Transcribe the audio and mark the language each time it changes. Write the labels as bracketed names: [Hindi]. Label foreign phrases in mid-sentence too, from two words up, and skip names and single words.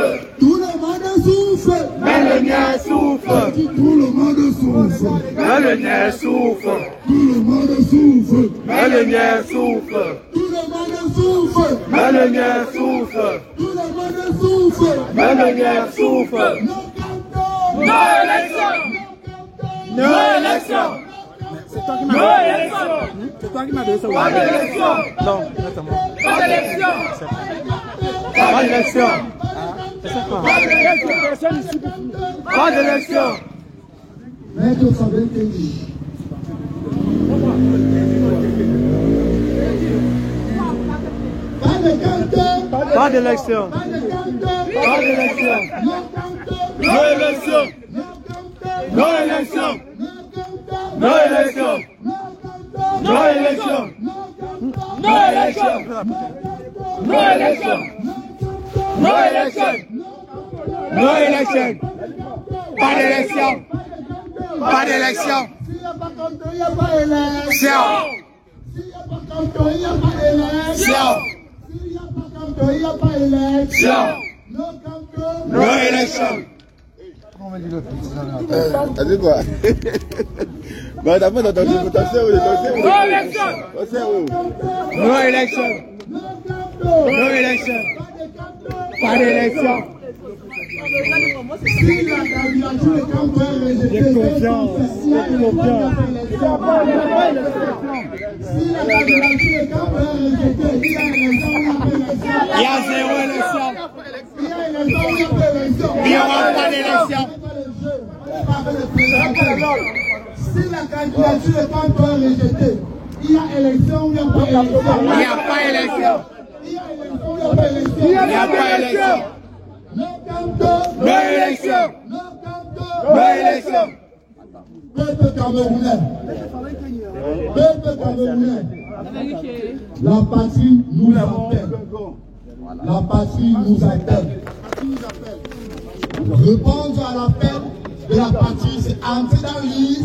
[French] Tout le monde souffre. Mais le guerre souffle. Je dis tout le monde souffre. Mais le guerre souffle. Tout le monde souffre. Mais le guerre souffle. Tout le monde souffre. Mais le guerre souffle. Tout le monde souffre. Mais le guerre souffle. No élection. No élection. C'est toi qui m'as donné ça. Pas d'élection. Non, exactement. Pas d'élection. Pas d'élection. Pas d'élection. Maître Fabien Kenji. Pas de canton. Pas d'élection. Pas de canton. Pas d'élection. No élection. No élection. No élection. No élection. No élection. No élection. No élection. No élection. Pas d'élection. Pas d'élection. S'il n'y a pas canton, il n'y a pas élection. S'il n'y a pas canton, il n'y a pas élection. S'il n'y a pas canton, il n'y a pas élection. No élection. T'as dit quoi? Bah, t'as pas entendu, attention, No election. No election. Pas d'élection. Si la candidature de Campo est rejetée, j'ai confiance. Si la candidature de Campo est rejetée, il y a zéro élection. Il y a élection, il n'y aura pas d'élection. Si la candidature de Campo est rejetée, il y a élection, il n'y a pas élection. Il n'y a pas élection. Il y a élection, il n'y a pas élection. Il n'y a pas élection. No élection. No élection. Peuple camerounais. Peuple camerounais. La patrie nous appelle. La patrie nous appelle. Répondre à l'appel de la patrie, c'est entrer dans l'île.